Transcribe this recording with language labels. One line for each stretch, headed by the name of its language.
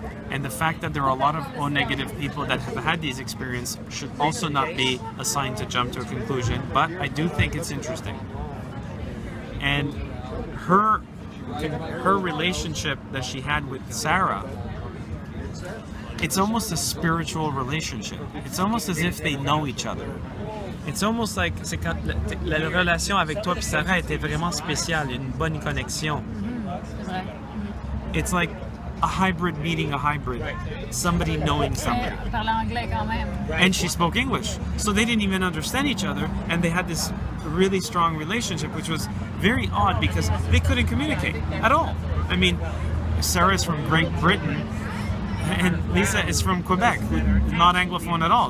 English: And the fact that there are a lot of O negative people that have had these experiences should also not be a sign to jump to a conclusion, but I do think it's interesting. And her relationship that she had with Sarah, it's almost a spiritual relationship. It's almost as if they know each other. It's almost like,
French: c'est quand la relation avec toi et Sarah était vraiment spéciale, une bonne connexion.
English: It's like a hybrid meeting a hybrid, somebody knowing somebody. And she spoke English, so they didn't even understand each other, and they had this really strong relationship, which was very odd because they couldn't communicate at all. I mean, Sarah is from Great Britain, and Lisa is from Quebec, not Anglophone at all.